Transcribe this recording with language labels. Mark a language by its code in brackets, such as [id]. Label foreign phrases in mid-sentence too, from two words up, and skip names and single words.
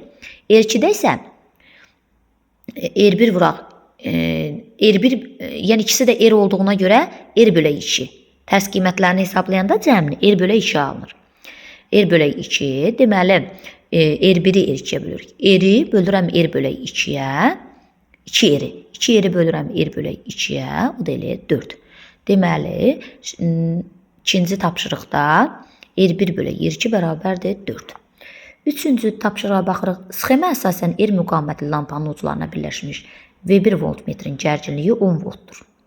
[az] R2-də isə R1 vuraq, R1, yəni ikisi də R olduğuna görə R bölək 2. Tərs qiymətlərini hesablayanda cəmini R bölək 2 alınır. R bölək 2, deməli, R1-i R2-yə bölürük. R-i bölürəm R bölək 2-yə, 2R-i. 2R-i bölürəm R bölək 2-yə, o da eləyir 4. Deməli, ikinci tapşırıqda R1 bölək R2 bərabərdir 4. Üçüncü tapşırığa baxırıq. Sxemə əsasən R müqavimətli lampanın uclarına birləşmiş V1 voltmetrin gərginliyi 10 voltdur.